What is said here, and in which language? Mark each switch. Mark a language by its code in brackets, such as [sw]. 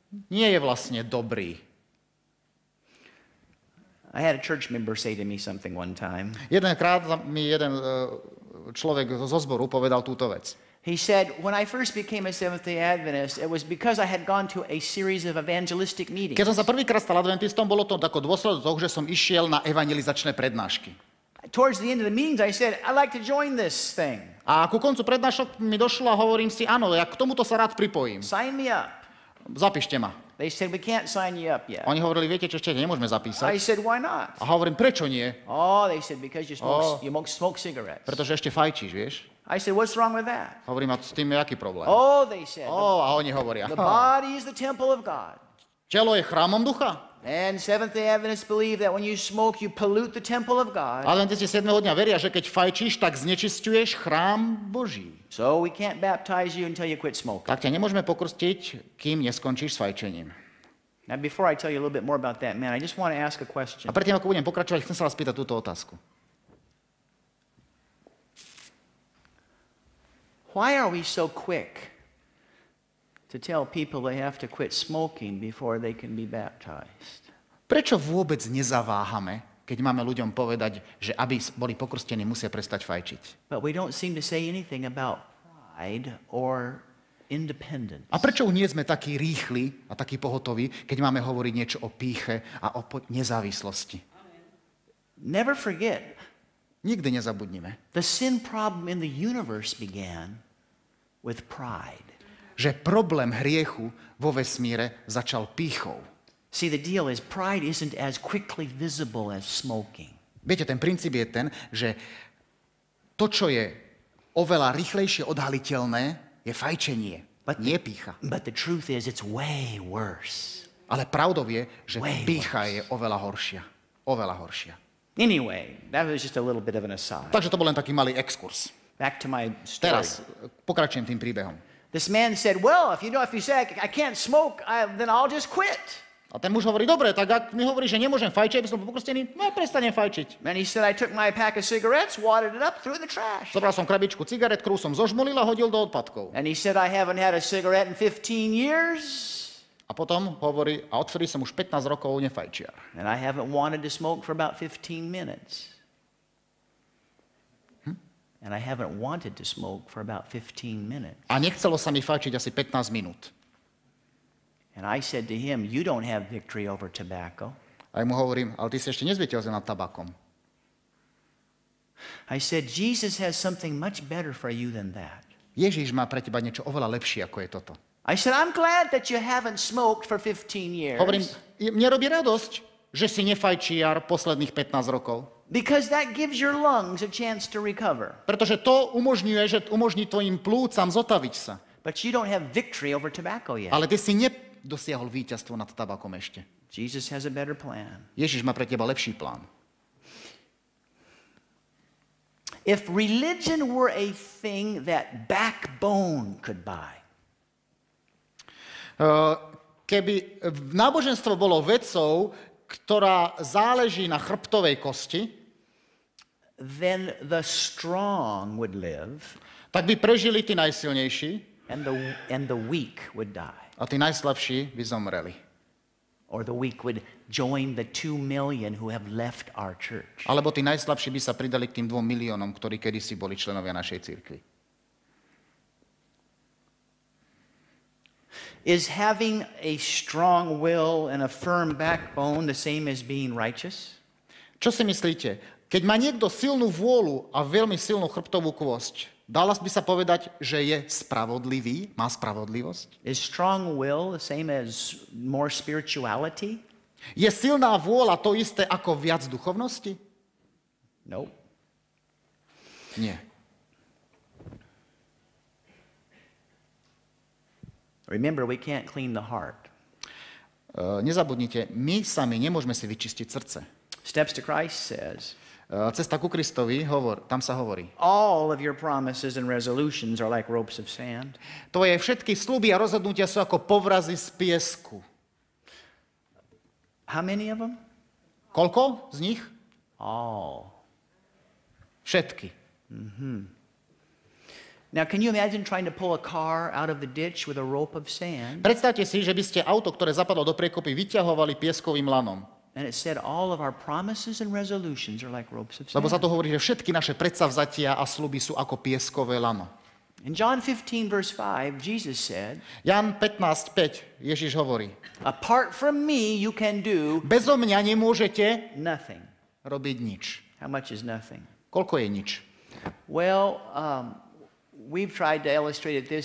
[sk] nie je vlastne dobrý. [en] I had a church member say to me something one time. [sk] Jedenkrát mi jeden človek zo zboru povedal túto vec. [en] He said, when I first became a Seventh-day Adventist, it was because I had gone to a series of evangelistic meetings. [sk] Keď som sa prvýkrát stal adventistom, bolo to ako dôsledok toho, že som išiel na evangelizačné prednášky. [en] Towards the end of the meetings, I said, I'd like to join this thing. [sk] A ku koncu prednášok mi došlo a hovorím si, áno, ja k tomuto sa rád pripojím. [en] Sign me up. [sk] Zapíšte ma. [en] They said, we can't sign you up yet. [sk] Oni hovorili, viete čo, ešte nemôžeme [en] I [sk] zapísať. [en] said, why not? [sk] A hovorím, prečo nie? [en] Oh, they said, because you smoke cigarettes. [sk] Pretože ešte fajčíš, vieš? [en] I said, what's wrong with that? [sk] Hovorím, a s tým je aký problém? [en] Oh, they said, [sk] A oni hovoria, [en] the body is the temple of God. [sk] telo je chrámom ducha. [en] And Seventh-day Adventists believe that when you smoke, you pollute the temple of God. [sk] Adventisti 7. dňa veria, že keď fajčíš, tak znečisťuješ chrám Boží. [en] So we can't baptize you until you quit smoking. [sk] Tak ťa nemôžeme pokrstiť, kým neskončíš s fajčením. [en] Now, before I tell you a little bit more about that, man, I just want to ask a question. [sk] A predtým, ako budem pokračovať, chcem sa vás spýtať túto otázku. [en] Why are we so quick to tell people they have to quit smoking before they can be baptized? [sk] Prečo vôbec nezaváhame, keď máme ľuďom povedať, že aby boli pokrstení, musia prestať fajčiť? [en] But we don't seem to say anything about pride or independence. [sk] A prečo nie sme takí rýchli a takí pohotoví, keď máme hovoriť niečo o pýche a o nezávislosti? [en] Never forget, [sk] Nikdy nezabudnime, [en] the sin problem in the universe began with pride. [sk] že problém hriechu vo vesmíre začal pýchou. [en] See, the deal is pride isn't as quickly visible as smoking. [sk] Viete, ten princíp je ten, že to, čo je oveľa rýchlejšie odhaliteľné, je fajčenie, nie pýcha. [en] But the truth is, it's way worse. [sk] Ale pravdou je, že [en] Way [sk] pýcha je oveľa horšia. Oveľa horšia. [en] Anyway, that was just a little bit of an aside. [sk] Takže to bol len taký malý exkurs. [en] Back to my story. [sk] Teraz pokračujem tým príbehom. [en] This man said, well, if you say I can't smoke, then I'll just quit. [sk] A ten muž hovorí, dobre, tak ak mi hovorí, že nemôžem fajčiť, aby som bol pokrstený, no ja prestanem fajčiť. [en] And he said, I took my pack of cigarettes, wadded it up, threw it in the trash. [sk] Zobral som krabičku cigaret, ktorú som zožmolil a hodil do odpadkov. [en] And he said, I haven't had a cigarette in 15 years. [sk] A potom hovorí, a odvtedy som už 15 rokov nefajčiar. [en] And I haven't wanted to smoke for about 15 minutes. And I haven't wanted to smoke for about 15 minutes. [sk] A nechcelo sa mi fajčiť asi 15 minút. [en] And I said to him, you don't have victory over tobacco. [sk] A ja mu hovorím, ale ty si ešte nezvietil nad tabakom. [en] I said, Jesus has something much better for you than that. [sk] Ježiš má pre teba niečo oveľa lepšie, ako je toto. [en] I said, I'm glad that you haven't smoked for 15 years. [sk] Hovorím, mne robí radosť, že si nefajčiar posledných 15 rokov. [en] Because that gives your lungs a chance to recover. [sk] Pretože to umožní tvojim plúcam zotaviť sa. [en] But you don't have victory over tobacco yet. [sk] Ale ty si nedosiahol víťazstvo nad tabakom ešte. [en] Jesus has a better plan. [sk] Ježiš má pre teba lepší plán. [en] If religion were a thing that backbone could buy, [sk] Keby náboženstvo bolo vecou, ktorá záleží na chrbtovej kosti, [en] then the strong would live [sk] tak by prežili tí najsilnejší [en] and the weak would die. [sk] a tí najslabší by zomreli. [en] Or the weak would join the 2 million who have left our church. [sk] Alebo tí najslabší by sa pridali k tým 2 miliónom, ktorí kedysi boli členovia našej cirkvi. [en] Is having a strong will and a firm backbone the same as being righteous? [sk] Čo si myslíte? Keď má niekto silnú vôľu a veľmi silnú chrbtovú kôsť, dalo by sa povedať, že je spravodlivý, má spravodlivosť? [en] Is strong will the same as more spirituality? [sk] Je silná vôľa to isté ako viac duchovnosti? [en] Nope. [sk] Nie. [en] Remember, we can't clean the heart. [sk] Nezabudnite, my sami nemôžeme si vyčistiť srdce. [en] Steps to Christ says, [sk] Cesta ku Kristovi, tam sa hovorí. [en] all of your promises and resolutions are like ropes of sand. [sk] Tvoje všetky sľuby a rozhodnutia sú ako povrazy z piesku. [en] How many of them? [sk] Koľko z nich? [en] All. [sk] Všetky. [en] Now, can you imagine trying to pull a car out of the ditch with a rope of sand? [sk] Predstavte si, že by ste auto, ktoré zapadlo do priekopy, vyťahovali pieskovým lanom. [en] And it said all of our promises and resolutions are like ropes of [sk] Lebo sa [en] sand. [sk] to hovorí, že všetky naše predsavzatia a sľuby sú ako pieskové lano. [en] In John 15, verse 5, Jesus said, [sk] Jan 15.5, Ježiš hovorí, [en] apart from me, you can do [sk] bezo mňa nemôžete [en] nothing. [sk] robiť nič. [en] How much is nothing? [sk] Koľko je nič? [en] Well, we've tried to illustrate it this